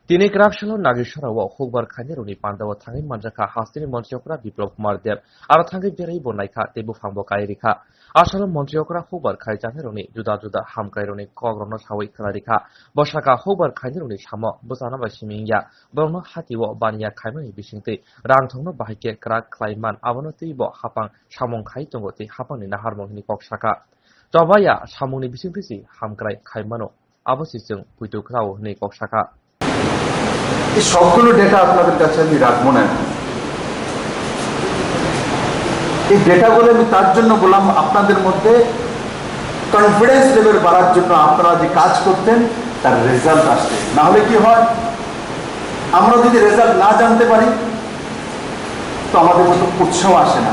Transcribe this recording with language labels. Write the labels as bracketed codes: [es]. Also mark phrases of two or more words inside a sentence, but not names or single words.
[trp] Tini corruption Nagisha Hogbar Kanyaruni Pandawa Tangi Manjaka Hastini Montiokra Biplov Kumar Dev Aratangi Beri Bonaika Tebu Fambo Kairika Ashala Montiokra Hogbar Kaijaniruni Juda Juda Hamkairuni Kogronos Hawi Kalarika Boshaka Hogbar Kanyaruni Shamo Bosana Bashimiya Bono Hatiwo Banya Kaimani Bishinte Rantono Bahike Krak Klaiman Avonoti Bo Hapang Shamong Kaitongoti Hapang Naharmoni Kokshaka Tobaya Shamoni Bishintisi Hamkrai Kaimano Abosisung Puitukrao Ni Kokshaka [bn] এই সবগুলো ডেটা আপনাদের কাছে আমি রাখবো না। এই ডেটাগুলো আমি তার জন্য বললাম আপনাদের মধ্যে [en] confidence level [bn] বাড়ার জন্য, আপনারা যে কাজ করতেন তার রেজাল্ট আসবে। না হলে কি হয়, আমরা যদি রেজাল্ট না জানতে পারি তো আমাদের মতো উৎসাহ আসে না।